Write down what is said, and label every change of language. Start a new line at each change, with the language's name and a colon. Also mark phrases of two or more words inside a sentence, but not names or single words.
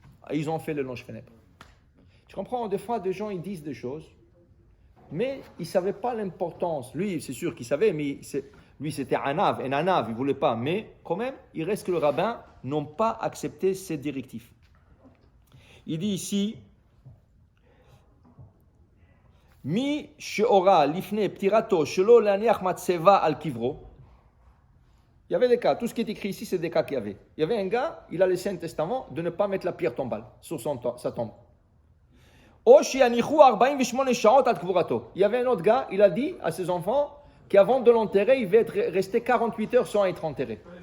French: ils ont fait le longe funèbre. Tu comprends, des fois, des gens, ils disent des choses, mais ils ne savaient pas l'importance. Lui, c'est sûr qu'il savait, mais lui, c'était un ave, il ne voulait pas. Mais quand même, il reste que le rabbin n'ont pas accepté ces directives. Il dit ici,
Hebrew: מי שהורה לפני פטירתו שלא להניח מצבה על קברו.
French: Il y avait des cas, tout ce qui est écrit ici, c'est des cas qu'il y avait. Il y avait un gars, il a laissé un testament de ne pas mettre la pierre tombale sur sa tombe. Il y avait un autre gars, il a dit à ses enfants qu'avant de l'enterrer, il va rester 48 heures sans être enterré.